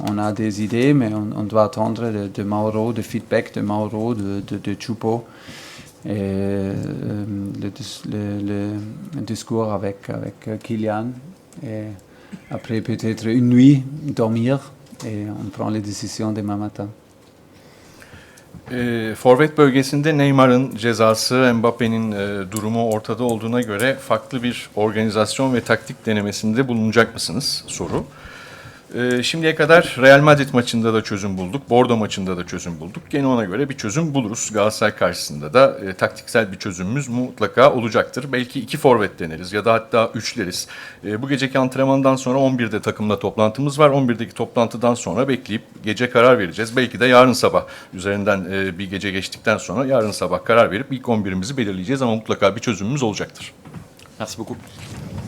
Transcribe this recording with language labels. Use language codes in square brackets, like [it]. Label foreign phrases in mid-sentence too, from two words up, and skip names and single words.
[fr] On a des idées, mais on doit attendre de Mauro, de feedback de Mauro, de Choupo. Et le discours avec Kylian et après peut-être une nuit dormir et on prend les décisions demain matin. [tr] Forvet bölgesinde Neymar'ın cezası, Mbappe'nin durumu ortada olduğuna göre farklı bir organizasyon ve taktik denemesinde bulunacak mısınız? Soru. Şimdiye kadar Real Madrid maçında da çözüm bulduk, Bordeaux maçında da çözüm bulduk. Gene ona göre bir çözüm buluruz. Galatasaray karşısında da taktiksel bir çözümümüz mutlaka olacaktır. Belki 2 forvet deneriz ya da hatta üçleriz. Bu geceki antrenmandan sonra 11'de takımla toplantımız var. 11'deki toplantıdan sonra bekleyip gece karar vereceğiz. Belki de yarın sabah üzerinden bir gece geçtikten sonra yarın sabah karar verip ilk 11'imizi belirleyeceğiz ama mutlaka bir çözümümüz olacaktır. [fr] Merci beaucoup.